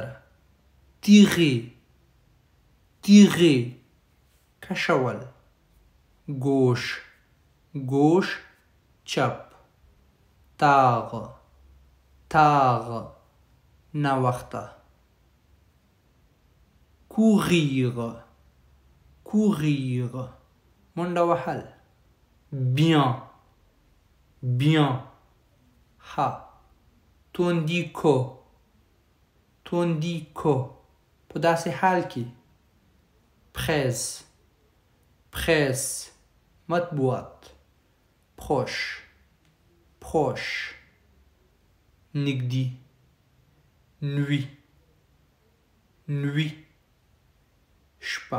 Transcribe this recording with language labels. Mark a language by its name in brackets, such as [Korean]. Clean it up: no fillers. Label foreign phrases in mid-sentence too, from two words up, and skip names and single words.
[French] tirer tirer کشول. gauche gauche چپ. tard tard ناوخته. courir courir [Pashto] منډه وهل. [French] bien bien ها. tandis que [Pashto] په داسې حال کې. [French] presse presse مطبوعات. proche proche نږدې. nuit nuit شپه.